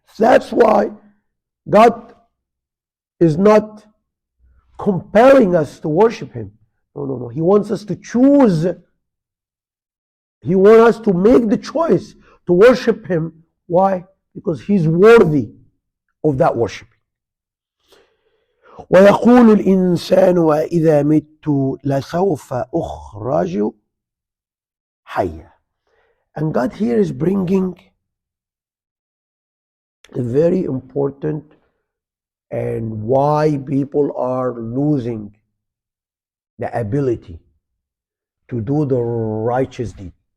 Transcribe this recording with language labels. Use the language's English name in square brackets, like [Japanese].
[English] That's why God is not compelling us to worship Him. No. He wants us to choose. He wants us to make the choice to worship Him. Why? Because He's worthy of that worship. [Arabic] ويقول الإنسان وإذا مت لسوف أخرج حيا. [English] And God here is bringing a very important and why people are losing the ability to do the righteous deed,